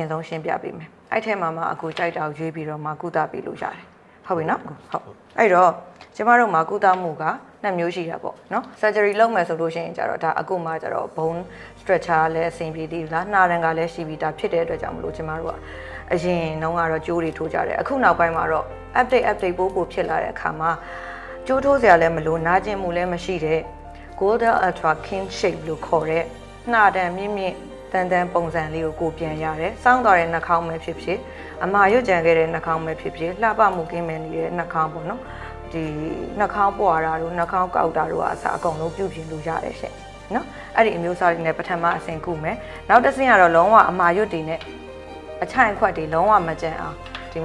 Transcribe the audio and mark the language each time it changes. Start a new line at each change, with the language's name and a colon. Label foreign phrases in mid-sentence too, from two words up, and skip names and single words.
Burmese: ဆုံးရှင်းပြပေးမယ်။အဲ့ထဲမှာမှအခုကြိုက်တာကိုရွေးပြီးတော့မှကုသပေးလို့ရတယ်။ဟုတ်ပြီနော်။ဟုတ်။အဲ့တော့ကျမတို့မှာကုသမှုကနှစ်မျိုးရှိတာပေါ့နော် surgery လုပ်မယ်ဆိုလို့ရှိရင်ကြတော့ဒါအခုမှကြတော့
English: bone structure
Burmese: လည်းအဆင်ပြေသေးလားနှာရံကလည်းရှိပြီးသားဖြစ်တဲ့အတွက်ကြောင့်မလို့ကျမတို့ကအရင်နှောင်းကတော့ကြိုးတွေထိုးကြတယ်အခုနောက်ပိုင်းမှာတော့ update ပို့ဖြစ်လာ တဲ့အခါမှာကြိုးထိုးစရာလည်းမလိုနာကျင်မှုလည်းမရှိတဲ့
English: golden ultra king shape
Burmese: လို့ခေါ်တဲ့နှာတံမြင့်မြင့်တန်တန်ပုံစံလေးကိုပြန်ရတယ်စောင်းသွားတဲ့နှာခေါင်းပဲဖြစ်ဖြစ်အမာရွတ်ကြံခဲ့တဲ့နှာခေါင်းပဲဖြစ်ဖြစ်လှပမှုကင်းမဲ့နေတဲ့နှာခေါင်းပေါ့နော်ဒီနှာခေါ င်းပွာတာတို့နှာခေါင်းကောက်တာတို့အစားအကုန်လုံးပြုပြင်လို့ရတယ်ရှင့်နော်အဲ့ဒီအမျိုးအစားတွေနဲ့ပထမအဆင့်ကုမယ်နောက်တစ်ဆင့်ကတော့လုံးဝအမာရွတ်တွေနဲ့အချိုင်ခွက်တွေလုံးဝမကြံအောင်ဒီ